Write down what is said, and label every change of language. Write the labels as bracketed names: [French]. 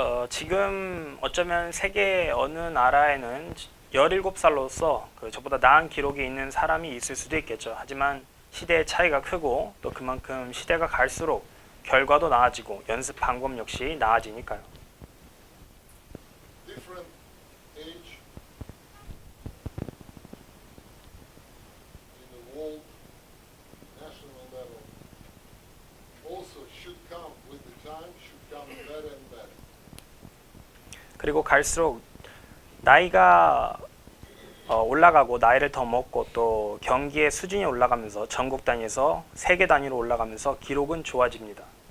[Korean] 지금 어쩌면 세계 어느 나라에는 17살로서 저보다 나은 기록이 있는 사람이 있을 수도 있겠죠. 하지만 시대의 차이가 크고 또 그만큼 시대가 갈수록 결과도 나아지고 연습 방법 역시 나아지니까요. [English] Different age in the world, national level, also should come with the time, should come better and better. [Korean] 그리고 갈수록 나이가 올라가고 나이를 더 먹고 또 경기의 수준이 올라가면서 전국 단위에서 세계 단위로 올라가면서 기록은 좋아집니다.